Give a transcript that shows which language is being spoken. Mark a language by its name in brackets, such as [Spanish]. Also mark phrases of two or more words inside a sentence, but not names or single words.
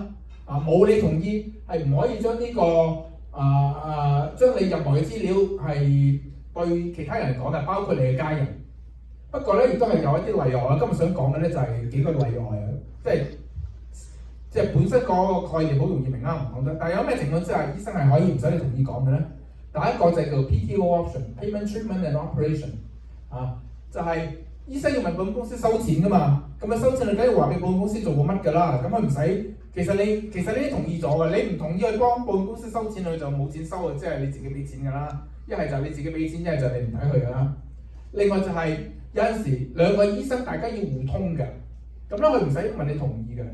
[Cantonese] 冇你同意係唔可以將呢個將你任何嘅資料係對其他人講嘅，包括你嘅家人。不過咧，亦都係有一啲例外。我今日想講嘅咧就係幾個例外啊，即係本身嗰個概念好容易明啦，唔講得。但係有咩情況之下，醫生係可以唔使你同意講嘅咧？第一個就係叫 [English] PTO option， payment treatment and operation [Cantonese] 就係醫生要問保險公司收錢㗎嘛，咁收錢你梗係話俾保險公司做過乜㗎啦，咁佢唔使。其實你都同意咗嘅，你唔同意去幫保險公司收錢，佢就冇錢收嘅，即係你自己俾錢㗎啦。一係就係你自己俾錢，一係就係你唔睇佢㗎啦。另外就係有陣時兩個醫生大家要互通嘅，咁咧佢唔使問你同意嘅。